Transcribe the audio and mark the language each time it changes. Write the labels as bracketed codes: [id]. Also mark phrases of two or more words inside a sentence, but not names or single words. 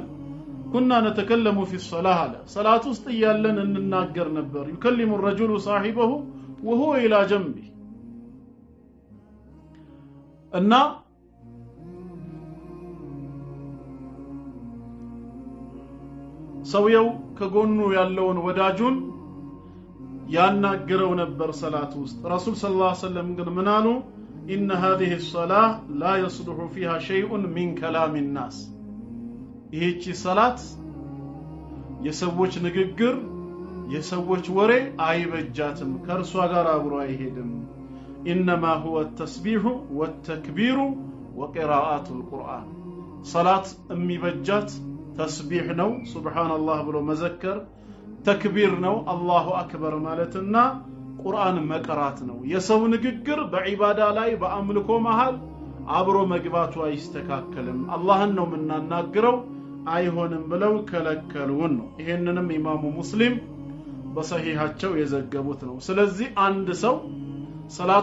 [ar] كنا نتكلم في الصلاة [am] አለ ሰላት ውስጥ እያለን እንናገር ነበር። [ar] يكلم الرجل صاحبه وهو الى جنبه [am] እና ሰውየው ከጎኑ ያለውን ወዳጁን ያናገረው ነበር ሰላት ውስጥ። ረሱል [ar] صلى الله عليه وسلم [am] ግን ምን አሉ? [ar] إن هذه الصلاة لا يصلح فيها شيء من كلام الناس [am] ይህች ሰላት የሰዎች ንግግር የሰዎች ወሬ አይበጃትም፣ ከርሷ ጋር አብሮ አይሄድም። [ar] إنما هو التسبيح والتكبير وقراءة القرآن صلاة [am] የሚበጃት ተስቢህ ነው ሱብሃንአላህ ብሎ መዘከር፣ ተክቢር ነው [ar] الله أكبر [am] ማለትና ቁርአን መቅራት ነው። የሰው ንግግር በዒባዳ ላይ በአምልኮ መሃል አብሮ መግባቱ አይስተካከልም። አላህን ነው የምናናግረው አይሆንም ብለው ከለከሉን ነው። ይሄንንም ኢማሙ ሙስሊም በሰሂሃቸው የዘገቡት ነው። ስለዚህ አንድ ሰው ሰላት